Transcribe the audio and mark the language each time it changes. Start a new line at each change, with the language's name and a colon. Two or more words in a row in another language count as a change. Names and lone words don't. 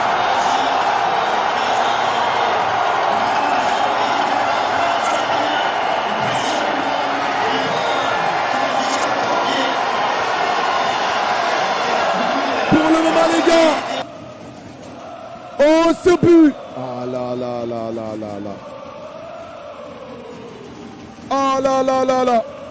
French: Pour le moment, les gars. Oh, ce but. Ah là là là là là là. Ah là là là là.